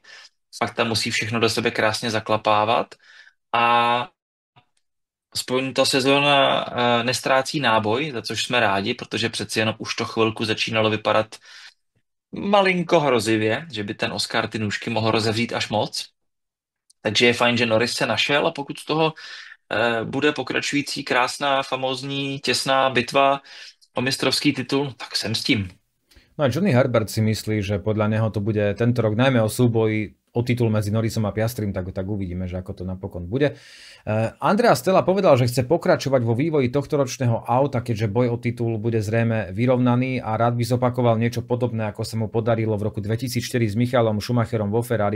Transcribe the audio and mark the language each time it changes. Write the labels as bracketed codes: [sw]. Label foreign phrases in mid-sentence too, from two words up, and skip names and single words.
[cs] Fakt tam musí všechno do sebe krásně zaklapávat. A aspoň ta sezóna nestrácí náboj, za což jsme rádi, protože přeci jenom už to chvilku začínalo vypadat malinko hrozivě, že by ten Oscar ty nůžky mohl rozevřít až moc. Takže je fajn, že Norris se našel a pokud z toho bude pokračující krásná, famózní, těsná bitva o mistrovský titul, tak jsem s tím. [sk] No a Johnny Herbert si myslí, že podľa neho to bude tento rok najmä o súboji o titul medzi Norrisom a Piastrim, tak uvidíme, že ako to napokon bude. Andrea Stella povedal, že chce pokračovať vo vývoji tohtoročného auta, keďže boj o titul bude zrejme vyrovnaný a rád by zopakoval niečo podobné, ako sa mu podarilo v roku 2004 s Michaelom Schumacherom vo Ferrari.